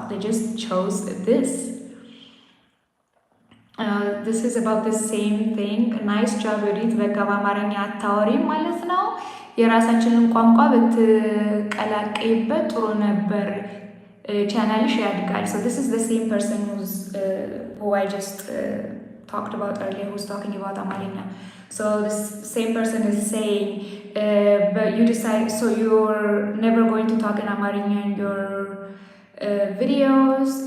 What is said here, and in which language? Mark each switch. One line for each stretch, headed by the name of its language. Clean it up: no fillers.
English: They just chose this. This is about the same thing. Nice job, Yurit.
Amharic: በቃ በአማርኛ አታወሪም ማለት ነው። የራሳችንን ቋንቋ ብትቀላቀይበት ጥሩ ነበር። ቻናልሽ ያድጋል.
English: So this is the same person who I just talked about earlier, who's talking about Amarina. So this same person is saying, but you decide, so you're never going to talk in Amarinya in your videos.